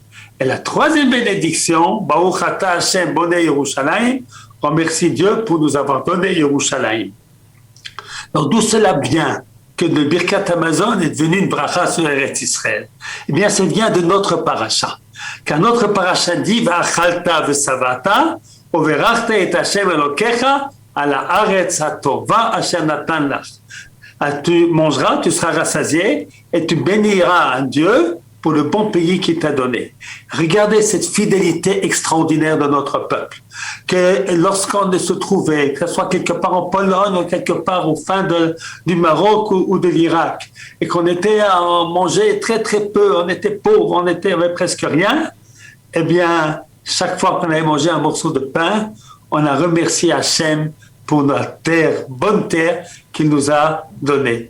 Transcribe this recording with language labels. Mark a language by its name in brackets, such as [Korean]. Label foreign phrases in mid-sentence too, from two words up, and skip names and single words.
[French] Et la troisième bénédiction, [Hebrew] ברוך אתה השם בונה ירושלים, [French] on remercie Dieu pour nous avoir donné Yerushalayim. Donc, d'où cela vient que le Birkat Hamazon est devenu une bracha sur Eretz Israël? Eh bien, ça vient de notre paracha. Car notre paracha dit [Hebrew] ואכלת ושבעת וברכת את השם אלוקיך על הארץ הטובה אשר נתן לך. [French] Tu mangeras, tu seras rassasié et tu béniras un Dieu pour le bon pays qu'il t'a donné. Regardez cette fidélité extraordinaire de notre peuple. Que lorsqu'on se trouvait, que ce soit quelque part en Pologne ou quelque part au fin du Maroc ou de l'Irak, et qu'on était à manger très très peu, on était pauvres, on avait presque rien, eh bien, chaque fois qu'on avait mangé un morceau de pain, on a remercié Hachem pour notre terre, bonne terre qu'il nous a donnée.